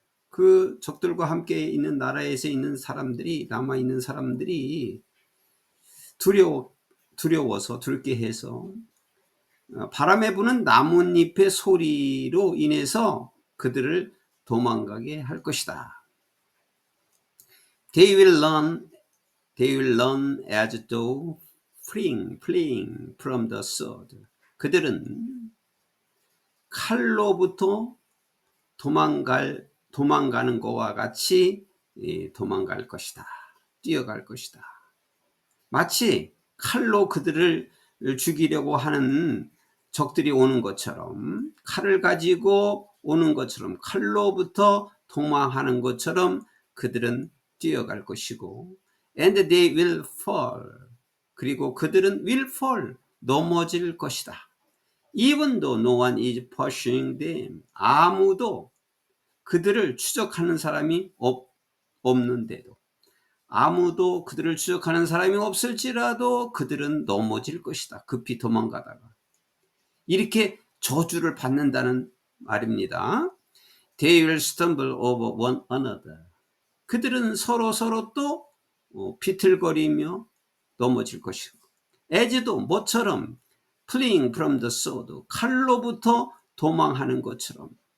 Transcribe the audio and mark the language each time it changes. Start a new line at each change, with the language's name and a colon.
Korean: 그 적들과 함께 있는 나라에서 있는 사람들이, 남아있는 사람들이 두려워서, 두렵게 해서 바람에 부는 나뭇잎의 소리로 인해서 그들을 도망가게 할 것이다.
English: They will learn as though fleeing from the sword.
Korean: 그들은 칼로부터 도망가는 것과 같이 도망갈 것이다. 뛰어갈 것이다. 마치 칼로 그들을 죽이려고 하는 적들이 오는 것처럼, 칼을 가지고 오는 것처럼, 칼로부터 도망하는 것처럼 그들은 뛰어갈 것이고,
English: and they will fall.
Korean: 그리고 그들은
English: will fall,
Korean: 넘어질 것이다.
English: Even though no one is pursuing them.
Korean: 아무도 그들을 추적하는 사람이 없는데도, 아무도 그들을 추적하는 사람이 없을지라도 그들은 넘어질 것이다. 급히 도망가다가. 이렇게 저주를 받는다는 말입니다.
English: They will stumble over one another.
Korean: 그들은 서로 또 비틀거리며 넘어질 것이고, as도 뭐처럼
English: fleeing from the sword,
Korean: 칼로부터 도망하는 것처럼.